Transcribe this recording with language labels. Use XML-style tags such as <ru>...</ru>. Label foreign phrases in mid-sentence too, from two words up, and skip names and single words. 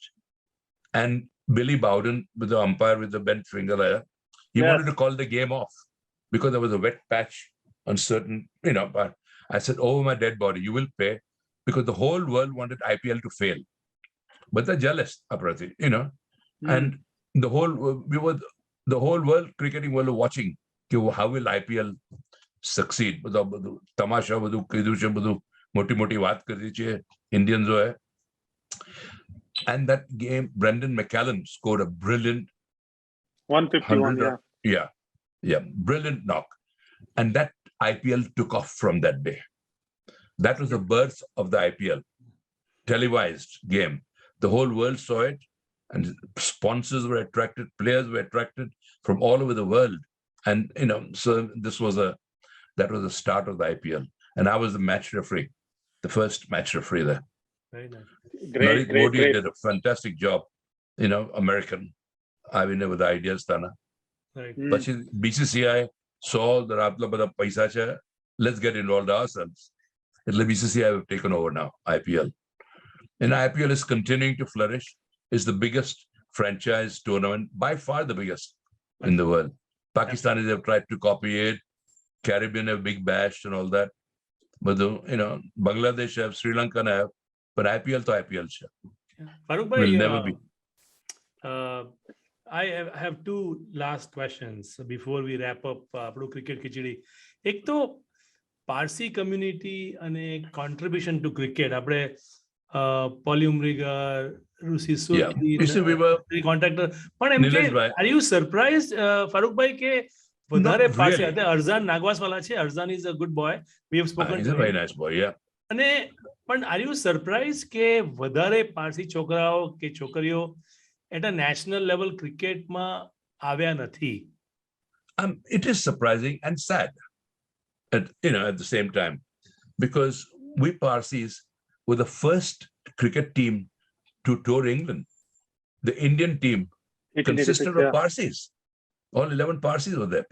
<en>And Billy Bowden, with the umpire with the bent finger there, he wanted to call the game off because there was a wet patch on certain, but I said, over my dead body, you will pay, because the whole world wanted IPL to fail. But they're jealous, Aprati, and the whole world, cricketing world, watching how will IPL succeed.</en> <gu>Tamasha બધું કીધું છે, બધું મોટી વાત કરી છે Indians.</gu> <en>And that game, Brendan McCallum scored a brilliant 151. Brilliant knock. And that IPL took off from that day. That was the birth of the IPL, televised game. The whole world saw it, and sponsors were attracted, players were attracted from all over the world. And, so that was the start of the IPL. And I was the match referee, the first match referee there. very nice. Great. Modi did a fantastic job, American. I mean, with the ideas, Tana. Right. But BCCI saw that</en> <gu>આપલા બધા પૈસા છે,</gu> <en>let's get involved ourselves. એટલે BCCI have taken over now, IPL. And IPL is continuing to flourish. It's the biggest franchise tournament, by far the biggest in the world. Pakistanis have tried to copy it. Caribbean have Big Bash and all that. But, Bangladesh have, Sri Lanka have, but IPL to IPL. Farooq bhai, Will never be. I have two last questions before we wrap up</en> <gu>આપણું ક્રિકેટ ખીચડી. એક તો પારસી કમ્યુનિટી અને</gu> <en>contribution to cricket.</en> <gu>આપણે પોલી ઉમરીગર, ઋષિ સુરતી, કોન્ટ્રાક્ટર, પણ એમ કે</gu> <en>are you surprise</en> <gu>ફારૂક ભાઈ કે વધારે પાસે અરઝાન નાગવાસવાલા છે?</gu> <en>Arzan is a good boy. We have spoken. He's a very nice boy, yeah.</en> <gu>અને પણ</gu> <en>are you surprise</en> <gu>કે વધારે પારસી છોકરાઓ કે છોકરીઓ</gu> <en>at a national level</en> <gu>ક્રિકેટમાં આવ્યા નથી?</gu> <en>It is surprising and sad at the same time, because we Parsis were the first cricket team to tour England. The Indian team 1886, consisted of yeah. Parsis. All 11 Parsis were there.</en>